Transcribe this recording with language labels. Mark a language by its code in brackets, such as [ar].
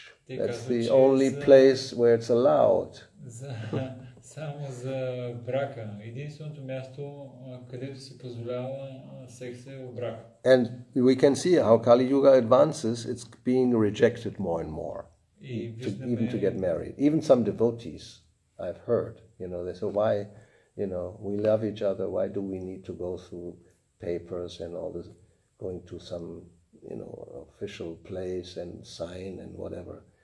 [en] That's the only place where it's allowed. [bg] Само за брака. Единственото място, където се позволява секс е в брак. [en] And we can see how Kali Yuga advances, it's being rejected more and more, even to get married. Even some devotees, I've heard, they say, why, we love each other, why do we need to go through papers and all this, going to some, official place and sign and whatever.